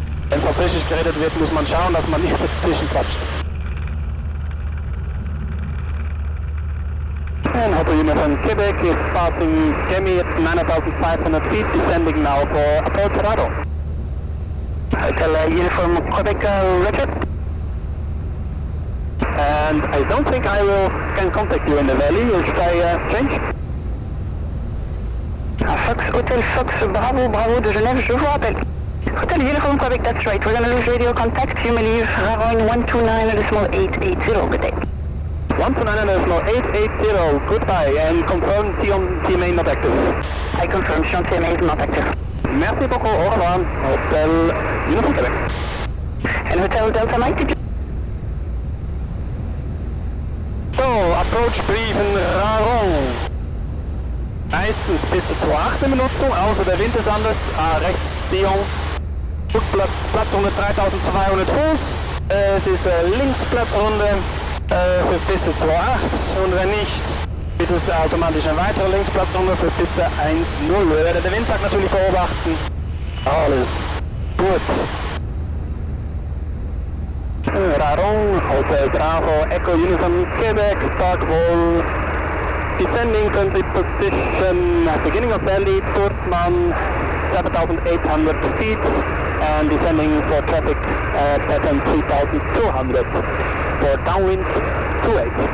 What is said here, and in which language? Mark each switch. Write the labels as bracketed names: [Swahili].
[German] Wenn Französisch geredet wird, muss man schauen, dass man nicht dazwischen quatscht. [English] And Hotel Uniform Quebec is passing Gemi at 9,500 feet, descending now for Apollo Cerrado. Hotel Uniform Quebec, Roger. And I don't think I can contact you in the valley. Should I change? [French] Fox, Hotel Fox, Bravo, Bravo de Genève, je vous rappelle. [English] Hotel Uniform Quebec, that's right. We're going to lose radio contact. You may leave Rarogne 129.880. Good day. 129 National 880, goodbye, and confirm TMA not active. I confirm TMA is not active. [French] Merci beaucoup, au revoir, Hotel Uniform Quebec. [English] And Hotel Delta Mike. [German] So, Approach-Briefen Raron. Meistens bis zur 2.8 in Benutzung, außer der Wind ist anders. Rechts Sion, Platz 3200 Fuß. Es ist Linksplatzrunde für Piste 2.8 und wenn nicht, wird es automatisch eine weitere Linksplatzrunde für Piste 1.0. Wir werden den Windsack natürlich beobachten. Alles gut. [English] Raron, Hotel Bravo, Echo Uniform Quebec, start wall, descending currently position, beginning of valley, Turtman, 7,800 feet, and descending for traffic pattern 3,200, for downwind 28.